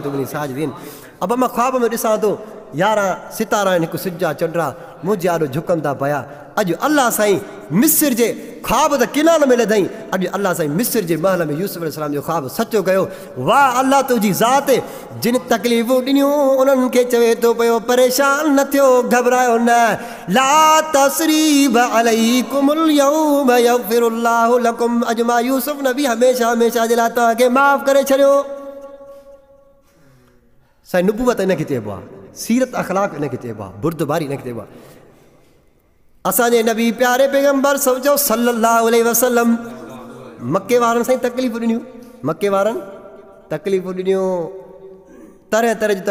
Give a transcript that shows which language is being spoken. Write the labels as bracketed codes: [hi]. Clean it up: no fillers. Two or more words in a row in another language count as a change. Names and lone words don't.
[sd] तो साजिदीन अबा मां ख़्वाब में ॾिसां थो 11 सितारा आहिनि हिकु सिॼा चंडा मुंहिंजे आॾो झुकनि था पिया अॼु अल्लाह साईं मिस्र जे ख़्वाब त किनार में लधई अॼु अल्लाह साईं मिस्र जे महल में यूसुफ अलैहिस्सलाम जो ख़्वाब सचो कयो वाह अल्लाह तुंहिंजी ज़ात जिन तकलीफ़ूं ॾिनियूं उन्हनि खे चवे थो पियो परेशान न थियो घबरायो न [ar] لا تثريب عليكم اليوم يغفر الله لكم [sd] अॼु मां यूसुफ नबी हमेशह हमेशह जे लाइ तव्हांखे माफ़ करे छॾियो साईं नुबुवत इनखे चइबो आहे सीरत अख़लाक़ इनखे चइबो आहे बुर्दबारी इनखे चइबो आहे असांजे नबी प्यारे पैगंबर सम्झो [ar] صلى الله عليه وسلم [sd] मके वारनि साईं तकलीफ़ूं ॾिनियूं मके वारनि तकलीफ़ूं ॾिनियूं तरह तरह जी